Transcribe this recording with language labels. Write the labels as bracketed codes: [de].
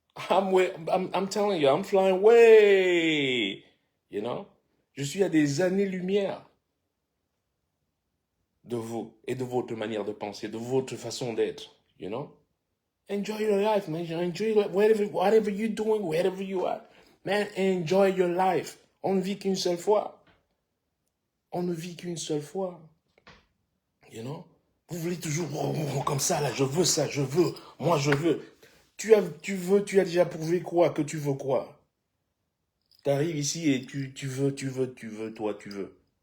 [en] I'm telling you, I'm flying way. You know? [fr] Je suis à des années-lumière de vous et de votre manière de penser, de votre façon d'être. [en] You know? Enjoy your life, man. Enjoy whatever you're doing, wherever you are. Man, enjoy your life. [fr] On ne vit qu'une seule fois. On ne vit qu'une seule fois. [en] You know? [fr] Vous voulez toujours comme ça, là, je veux ça, je veux, moi je veux. Tu as déjà prouvé quoi, que tu veux quoi? Tu arrives ici et tu veux, toi, tu veux.